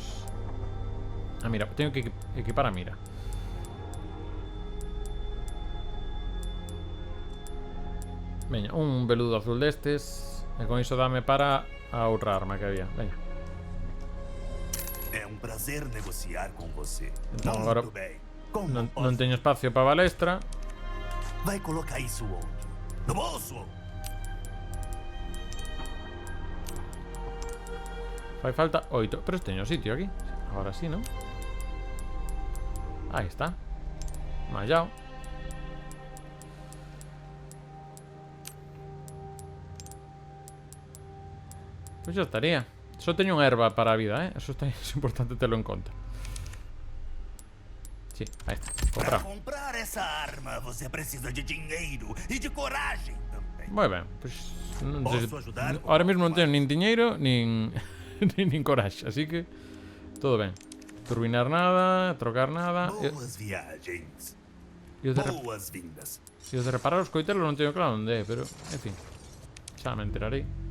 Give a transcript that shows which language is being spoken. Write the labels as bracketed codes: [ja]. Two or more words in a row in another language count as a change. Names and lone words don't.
[gl] Ah, mira, teño que equipar a mira. Veña, un veludo azul destes. E con iso dame para a outra arma que había. Veña. [pt] É um prazer negociar com você. Então agora Muito bem. [gl] non teño espacio para balestra. [pt] Vai colocar isso onde? No bolso? [gl] Fai falta 8. Pero teño sitio aquí. [es] Ahora sí, ¿no? Ahí está. [gl] Mallao. Pois xa estaría. Só teño unha erva para a vida, Eso é importante terlo en conta. Sí, aí está. [pt] Para [gl] Comprado. [pt] comprar essa arma, você precisa de dinheiro e de coragem também. [gl] Moi ben, pois non sei [pt] Posso ajudar? [gl] ahora mesmo non teño nin diñeiro nin nin coraxe, así que todo ben. Turbinar nada, trocar nada. [pt] Boas viagens. [gl] E o de [pt] Boas-vindas. [gl] E os de reparar os coitelos non teño claro onde é, pero, en fin, xa me enterarei.